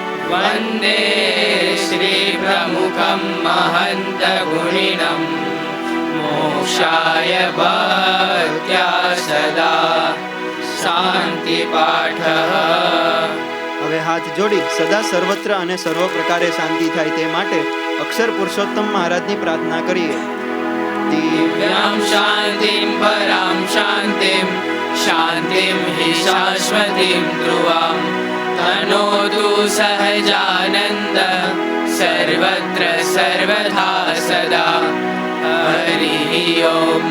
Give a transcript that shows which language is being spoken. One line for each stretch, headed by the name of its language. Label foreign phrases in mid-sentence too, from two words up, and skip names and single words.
Sanskrit: वन्दे श्रीप्रमुखं महन्तगुणिनं मोक्षाय भक्त्या सदा शान्तिपाठः।
Gujarati: હવે હાથ જોડી સદા સર્વત્ર અને સર્વ પ્રકારે શાંતિ થાય તે માટે અક્ષર પુરુષોત્તમ મહારાજની પ્રાર્થના કરીએ.
Sanskrit: दिव्यां शान्तिं परां शान्तिं शान्तिं हि शाश्वतीं ध्रुवां तनोतु सहजानन्द सर्वत्र सर्वथा सदा। हरिः ओम्।